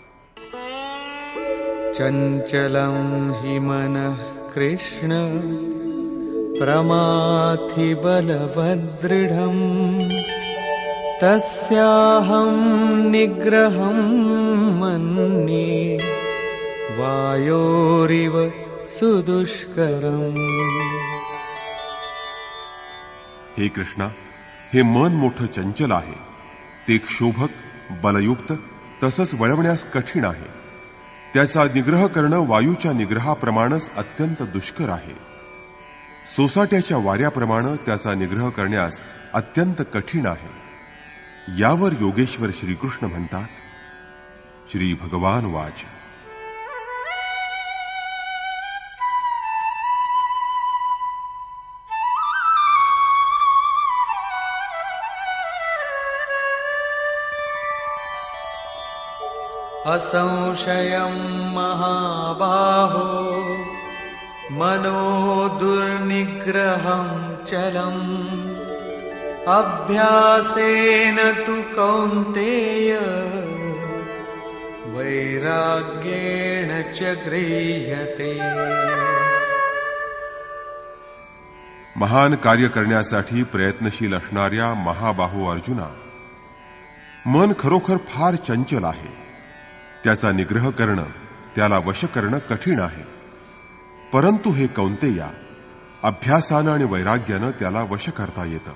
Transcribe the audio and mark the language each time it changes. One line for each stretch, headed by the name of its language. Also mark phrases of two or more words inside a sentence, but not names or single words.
Sanskrit: चंचलं हि मनः कृष्ण प्रमाथि बलवदृढम् तस्याहं निग्रहं मन्ये वायोरिव सुदुष्करम्।
Marathi: हे कृष्णा, हे मन मोठं चंचल आहे, ते क्षोभक, बलयुक्त तसंच वळवण्यास कठीण आहे। त्याचा निग्रह करणं वायूच्या निग्रहाप्रमाणेच अत्यंत दुष्कर आहे। सोसाट्याच्या वाऱ्याप्रमाणे त्याचा निग्रह करण्यास अत्यंत कठीण आहे। यावर योगेश्वर श्रीकृष्ण म्हणतात,
Sanskrit: श्री भगवान वाच असंशयं महाबाहो मनो दुर्निग्रहं चलम् अभ्यासेन तु कौन्तेय वैराग्येण च गृह्यते।
Marathi: महान कार्य करण्यासाठी प्रयत्नशील असणाऱ्या महाबाहो अर्जुना, मन खरोखर फार चंचल आहे। त्याचा निग्रह करणं, त्याला वश करणं कठीण आहे। परंतु हे कौंतेया, अभ्यासानं आणि वैराग्यानं त्याला वश करता येतं।